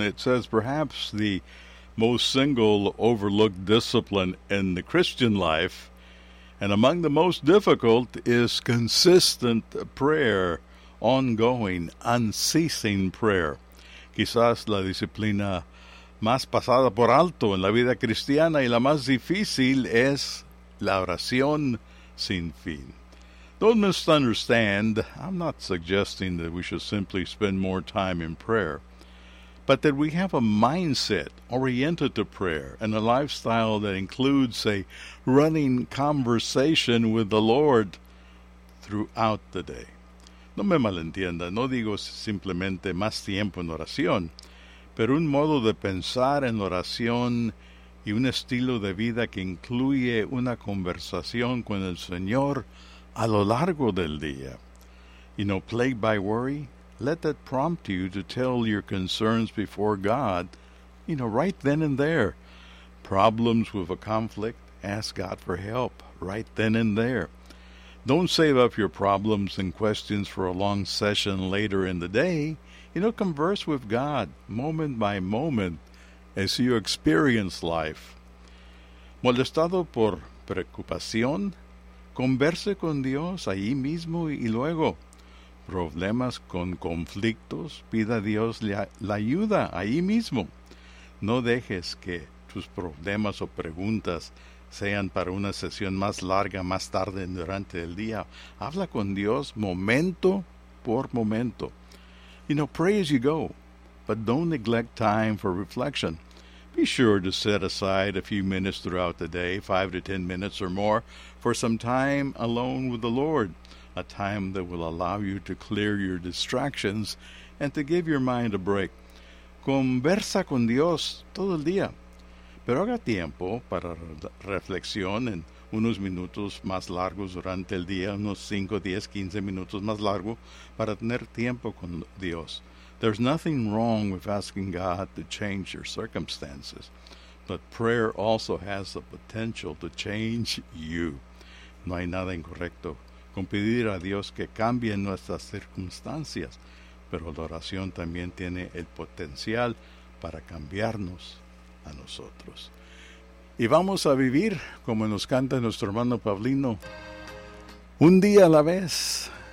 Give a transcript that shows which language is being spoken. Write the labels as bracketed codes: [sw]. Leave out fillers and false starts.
[en] It says perhaps the most single overlooked discipline in the Christian life, and among the most difficult is consistent prayer, ongoing, unceasing prayer. [es] Quizás la disciplina más pasada por alto en la vida cristiana y la más difícil es la oración sin fin. [en] Don't misunderstand, I'm not suggesting that we should simply spend more time in prayer, but that we have a mindset oriented to prayer and a lifestyle that includes a running conversation with the Lord throughout the day. [es] No me malentienda, no digo simplemente más tiempo en oración, pero un modo de pensar en oración y un estilo de vida que incluye una conversación con el Señor a lo largo del día. [en] You know, plagued by worry? Let that prompt you to tell your concerns before God, you know, right then and there. Problems with a conflict? Ask God for help, right then and there. Don't save up your problems and questions for a long session later in the day. You know, converse with God moment by moment as you experience life. [es] Molestado por preocupación, converse con Dios allí mismo y luego. Problemas con conflictos, pida a Dios la ayuda allí mismo. No dejes que tus problemas o preguntas sean para una sesión más larga más tarde durante el día. Habla con Dios momento por momento. [en] You know, pray as you go, but don't neglect time for reflection. Be sure to set aside a few minutes throughout the day, 5 to 10 minutes or more, for some time alone with the Lord, a time that will allow you to clear your distractions and to give your mind a break. [es] Conversa con Dios todo el día, pero haga tiempo para reflexión en unos minutos más largos durante el día, unos 5, 10, 15 minutos más largo para tener tiempo con Dios. [en] There's nothing wrong with asking God to change your circumstances, but prayer also has the potential to change you. [es] No hay nada incorrecto con pedir a Dios que cambie nuestras circunstancias, pero la oración también tiene el potencial para cambiarnos a nosotros. Y vamos a vivir, como nos canta nuestro hermano Paulino, un día a la vez.